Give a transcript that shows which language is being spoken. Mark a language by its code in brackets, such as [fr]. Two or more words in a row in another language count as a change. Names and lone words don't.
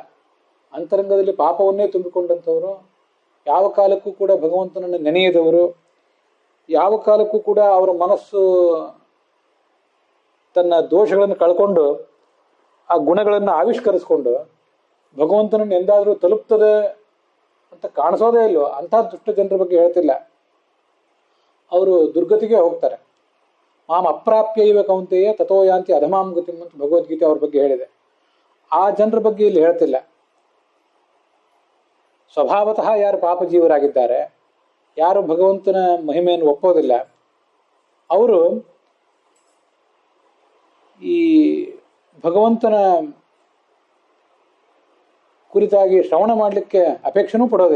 [kn] ಅಂತರಂಗದಲ್ಲಿ ಪಾಪವನ್ನೇ ತುಂಬಿಕೊಂಡಂಥವರು, ಯಾವ ಕಾಲಕ್ಕೂ ಕೂಡ ಭಗವಂತನನ್ನು ನೆನೆಯದವರು, ಯಾವ ಕಾಲಕ್ಕೂ ಕೂಡ ಅವರ ಮನಸ್ಸು ತನ್ನ ದೋಷಗಳನ್ನು ಕಳ್ಕೊಂಡು ಆ ಗುಣಗಳನ್ನು ಆವಿಷ್ಕರಿಸ್ಕೊಂಡು ಭಗವಂತನನ್ನು ಎಂದಾದರೂ ತಲುಪ್ತದೆ ಅಂತ ಕಾಣಿಸೋದೇ ಇಲ್ವೋ ಅಂಥ ದುಷ್ಟ ಜನರ ಬಗ್ಗೆ ಹೇಳ್ತಿಲ್ಲ. ಅವರು ದುರ್ಗತಿಗೆ ಹೋಗ್ತಾರೆ. [sa] ಮಾಂ ಅಪ್ರಾಪ್ಯ ಇವ ಕೌಂತೆಯ ತಥೋ ಯಾಂತಿ ಅಧಮಾಂ ಗತಿಂ [kn] ಅಂತ ಭಗವದ್ಗೀತೆ ಅವ್ರ ಬಗ್ಗೆ ಹೇಳಿದೆ. ಆ ಜನರ ಬಗ್ಗೆ ಇಲ್ಲಿ ಹೇಳ್ತಿಲ್ಲ. ಸ್ವಭಾವತಃ ಯಾರು ಪಾಪಜೀವರಾಗಿದ್ದಾರೆ, ಯಾರು ಭಗವಂತನ ಮಹಿಮೆಯನ್ನು ಒಪ್ಪೋದಿಲ್ಲ, ಅವರು ಈ ಭಗವಂತನ ಕುರಿತಾಗಿ ಶ್ರವಣ ಮಾಡಲಿಕ್ಕೆ ಅಪೇಕ್ಷೆನೂ ಪಡೋದಿಲ್ಲ.